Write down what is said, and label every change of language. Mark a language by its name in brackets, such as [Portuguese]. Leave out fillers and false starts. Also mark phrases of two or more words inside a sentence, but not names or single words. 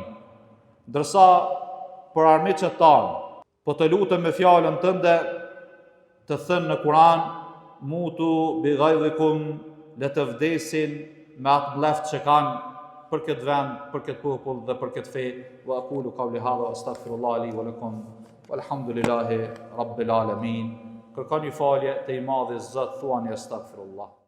[Albanian] Ndërsa për armiqët tanë, po të lutem me fjalën tënde të thënë në Kur'an, [Arabic] موتوا بغيظكم, [Albanian] le të vdesin me atë mleft që kanë për këtë vend, për këtë popull dhe për këtë fe. [Arabic] وأقول قولي هذا أستغفر الله لي ولكم والحمد لله رب العالمين. [Albanian] Kërkoni falje te i madhi Zot, thuani astaghfirullah.